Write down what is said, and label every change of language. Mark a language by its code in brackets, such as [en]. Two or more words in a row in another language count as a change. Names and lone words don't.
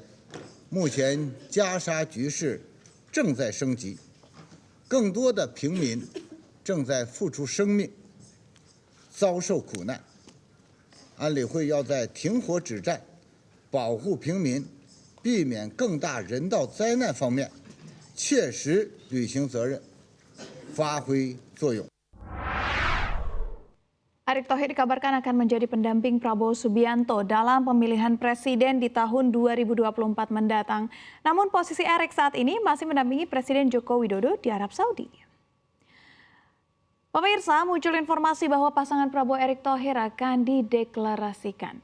[zh] 目前加沙局势正在升级，更多的平民正在付出生命，遭受苦难。安理会要在停火止战、保护平民、避免更大人道灾难方面切实履行责任，发挥作用。 [id] Erick Thohir dikabarkan akan menjadi pendamping Prabowo Subianto dalam pemilihan presiden di tahun 2024 mendatang. Namun posisi Erick saat ini masih mendampingi Presiden Joko Widodo di Arab Saudi. Pemirsa, muncul informasi bahwa pasangan Prabowo Erick Thohir akan dideklarasikan.